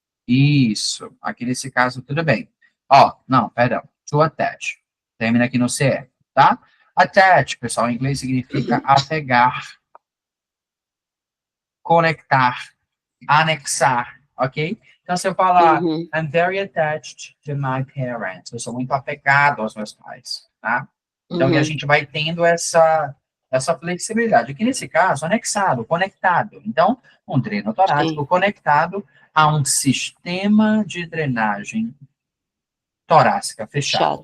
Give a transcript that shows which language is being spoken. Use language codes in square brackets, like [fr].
[pt] Isso. Aqui nesse caso, tudo bem. Ó, não, perdão. To attach. Termina aqui no CE, tá? Attach, pessoal, em inglês significa apegar, conectar, anexar, ok? Então, se eu falar, Uhum. [en] I'm very attached to my parents. [pt] Eu sou muito apegado aos meus pais, tá? Então, que a Uhum. gente vai tendo essa flexibilidade. Aqui nesse caso, anexado, conectado. Então, um dreno torácico Sim. conectado a um sistema de drenagem torácica fechado.